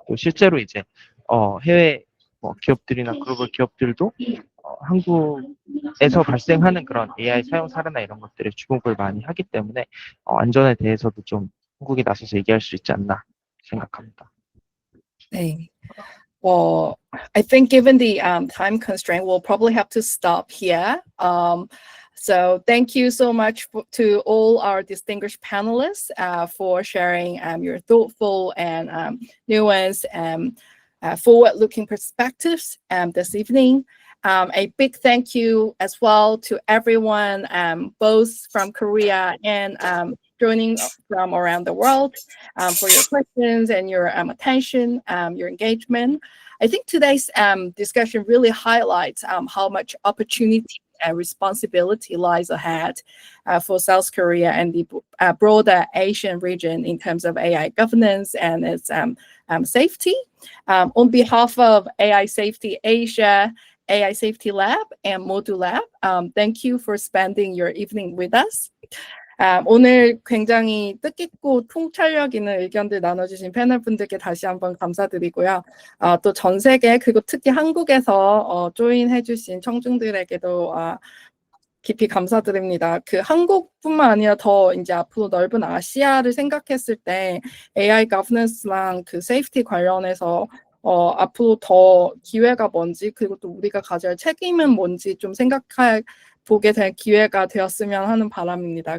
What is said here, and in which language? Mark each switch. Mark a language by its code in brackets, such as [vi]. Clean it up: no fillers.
[ko] 또 실제로 이제 해외 기업들이나 글로벌 기업들도 한국에서 발생하는 그런 AI 사용 사례나 이런 것들에 주목을 많이 하기 때문에 안전에 대해서도 좀 한국이 나서서 얘기할 수 있지 않나 생각합니다. 네. [en] Well, I think given the time constraint, we'll probably have to stop here. So thank you so much to all our distinguished panelists for sharing your thoughtful and nuanced and forward-looking perspectives this evening. A big thank you as well to everyone, both from Korea and joining from around the world for your questions and your attention, your engagement. I think today's discussion really highlights how much opportunity responsibility lies ahead for South Korea and the broader Asian region in terms of AI governance and its safety. On behalf of AI Safety Asia, AI Safety Lab, and Modul Lab, thank you for spending your evening with us. [ko] 오늘 굉장히 뜻깊고 통찰력 있는 의견들 나눠주신 패널 분들께 다시 한번 감사드리고요. 또 전 세계 그리고 특히 한국에서 조인해주신 청중들에게도 깊이 감사드립니다. 그 한국뿐만 아니라 더 이제 앞으로 넓은 아시아를 생각했을 때 AI governance랑 그 safety 관련해서 앞으로 더 기회가 뭔지 그리고 또 우리가 가져야 책임은 뭔지 좀 보게 될 기회가 되었으면 하는 바람입니다.